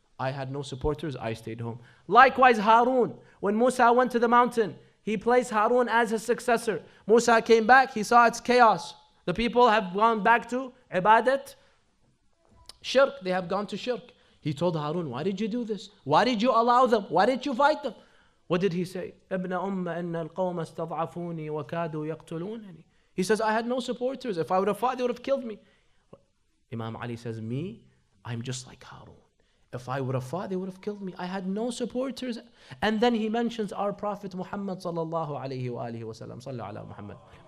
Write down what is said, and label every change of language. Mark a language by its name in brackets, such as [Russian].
[English] I had no supporters, I stayed home. Likewise, Harun, when Musa went to the mountain, he placed Harun as his successor. Musa came back, he saw it's chaos. The people have gone back to ibadat, shirk, they have gone to shirk. He told Harun, why did you do this? Why did you allow them? Why did you fight them? What did he say? [Arabic] ابن أم إن القوم استضعفوني وكادوا يقتلونني. [English] He says, I had no supporters. If I would have fought, they would have killed me. Imam Ali says, me, I'm just like Harun. If I would have fought, they would have killed me. I had no supporters. And then he mentions our Prophet Muhammad sallallahu alayhi wa alihi wa sallam. Sallu ala Muhammad.